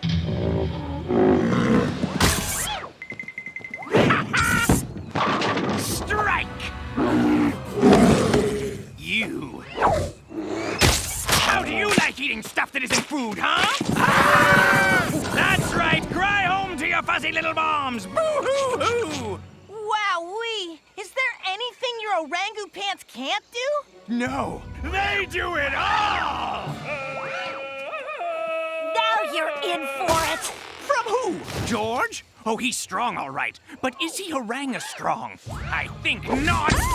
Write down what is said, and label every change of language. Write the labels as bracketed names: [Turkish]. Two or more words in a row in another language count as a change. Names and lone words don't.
[English] Strike! You. How do you like eating stuff that isn't food, huh? Ah! That's right. Cry home to your fuzzy little bombs. Boo-hoo-hoo! Wowee! Is there anything your orangupants can't do? No, they do it all! Now you're in for it! From who? George? Oh, he's strong, all right. But is he strong? I think not.